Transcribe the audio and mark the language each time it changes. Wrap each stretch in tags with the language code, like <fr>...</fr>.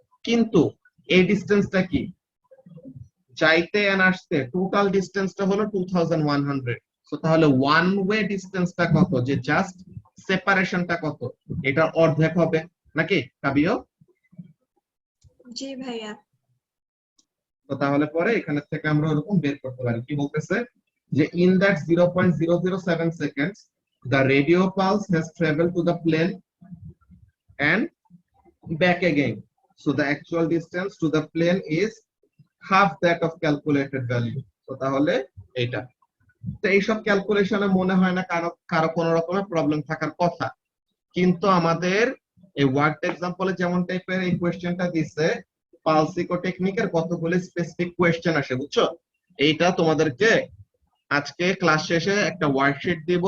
<bn>কিন্তু এই ডিস্টেন্সটা কি? যাইতে এন্ড আসতে টোটাল ডিস্টেন্সটা হলো 2100। সো তাহলে ওয়ান ওয়ে ডিস্টেন্সটা কত? যে জাস্ট সেপারেশনটা কত? এটা অর্ধেক হবে নাকি কাবিও? জি ভাইয়া। তো তাহলে পরে এখানে থেকে আমরা ওরকম বের করতে পারি। কি বলতেছে?</bn> <en>যে in that 0.007 seconds the radio pulse has traveled to the plane and back again. So the actual distance to the plane is half that of calculated value.</en> <bn>So তাহলে এটা। তো এইসব ক্যালকুলেশনে মনে হয় না কারো কারো কোনো রকমের প্রবলেম থাকার কথা। কিন্তু আমাদের এই ওয়ার্ড এক্সাম্পলে যেমন টাইপের এই কোয়েশ্চেনটা দিছে, পালসিকো টেকনিকের কতগুলো স্পেসিফিক কোয়েশ্চেন আসে, বুঝছো? এইটা তোমাদেরকে আজকে ক্লাস শেষে একটা ওয়ার্কশিট দিব।</bn>